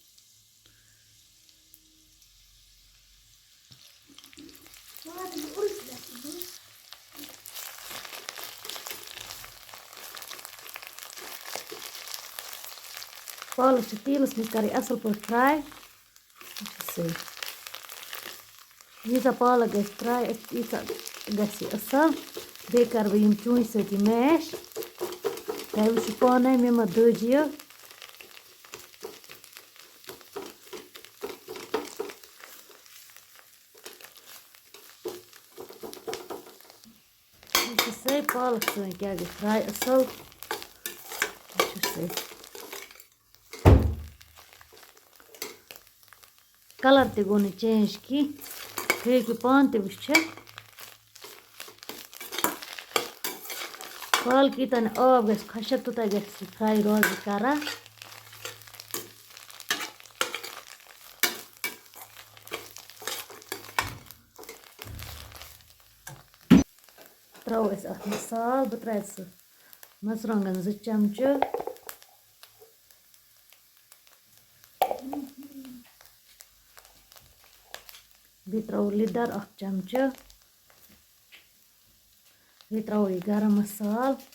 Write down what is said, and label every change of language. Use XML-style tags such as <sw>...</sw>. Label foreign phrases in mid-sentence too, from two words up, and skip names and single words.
<ks>पालक तेलस मज कर असल पट फ्राई से यीजा पालक ग फ्राई यीजा ग असल बे कर बह यम चून सत मैश तह वुच पान मे मा दज यह से पालक सन क्या गई फ्राई असल कलर ते गो चेंज की तुम हेकि पान ते वुचित پالک یوٗتاہ نہٕ آب گژھِ خۄشک توٗتاہ گژھِ یہِ فرٛاے روزِ کران ترٛاوو أسۍ اَتھ مصالہٕ بہٕ ترٛاوٕ سُہ مرژٕوانٛگن 2 چمچہٕ بیٚیہِ ترٛاوو لِدر 1 چمچہٕ بیٚیہِ ترٛاوو یہِ گرم مصالہٕ</ks>